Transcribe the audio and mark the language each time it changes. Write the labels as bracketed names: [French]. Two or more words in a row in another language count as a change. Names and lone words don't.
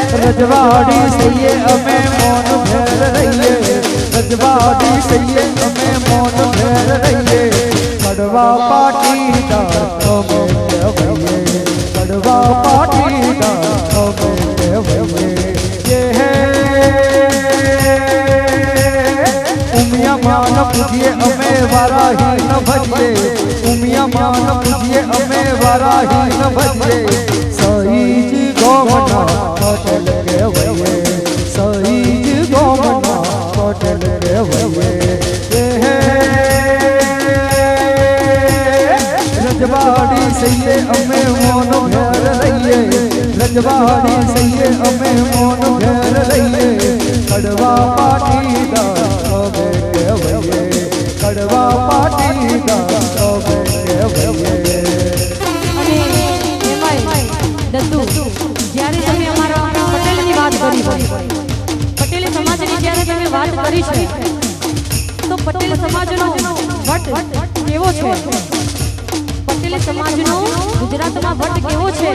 [Gujarati] રજવાડી સૈયે અમે મોન ભેર રહીએ રજવાડી સૈયે અમે મોન ભેર રહીએ કડવા પાટીદાર અમે કહેવાઈએ કડવા પાટીદાર અમે કહેવાઈએ [Hindi] ये है [Gujarati] ઉમિયા માન પૂજીએ અમે વારાહી ન ભજીએ ઉમિયા માન પૂજીએ અમે વારાહી ન ભજીએ સહીજ ગોમના પટેલ કહેવાએ સહીજ ગોમના પટેલ કહેવાએ [Hindi] ये है [Gujarati] રજવાડી સૈયે અમે મોન ભેર રહીએ રજવાડી સૈયે અમે મોન ભેર રહીએ કડવા પાટીદાર અમે કહેવાઈએ કડવા પાટીદાર અમે કહેવાઈએ અને એમાંય દત્તુ જ્યારે તમે અમારા પટેલની વાત કરી પટેલ સમાજની જ્યારે તમે વાત કરી છે તો પટેલ સમાજનો વટ કેવો છે પટેલ સમાજનો ગુજરાતમાં વટ કેવો છે